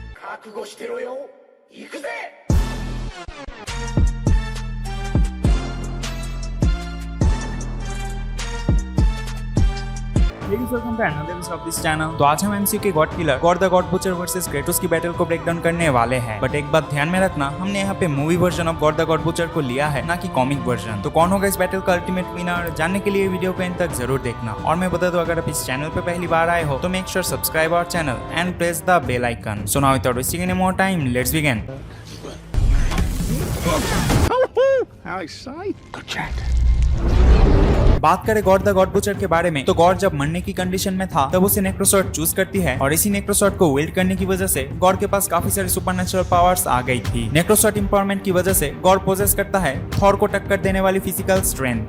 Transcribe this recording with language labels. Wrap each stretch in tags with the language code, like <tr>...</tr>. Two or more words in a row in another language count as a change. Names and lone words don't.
<ja>覚悟してろよ。行くぜ。</ja> <en>welcome to another episode of this channel.</en> <hi>तो आज हम एमसीयू के</hi> <en>god killer</en> <hi>गॉड द गॉड बुचर वर्सेस क्रेटोस की बैटल को</hi> <en>break down</en> <hi>करने वाले हैं। बट एक बात ध्यान में रखना, हमने यहाँ पे</hi> <en>movie version of</en> <hi>गॉड द गॉड बुचर को लिया है, ना कि</hi> <en>comic version.</en> <hi>तो कौन होगा इस बैटल का</hi> <en>ultimate winner,</en> <hi>जानने के लिए वीडियो को एंड तक जरूर देखना। और मैं बता दूं, अगर आप इस चैनल पे पहली बार आए हो तो</hi> <en>make sure subscribe our channel and press the bell icon. so now without wasting any more time, let's begin. How exciting. Good chat.</en> <hi>बात करें गॉड द गॉड बुचर के बारे में, तो गॉड जब मरने की कंडीशन में था तब उसे नेक्रोसॉर्ड चूज करती है, और इसी नेक्रोसॉर्ड को विल्ड करने की वजह से गॉड के पास काफी सारी</hi> <en>supernatural powers</en> <hi>आ गई थी। नेक्रोसॉर्ड एम्पावरमेंट की वजह से गॉड पोजेस करता है थॉर को टक्कर देने वाली</hi> <en>physical strength.</en>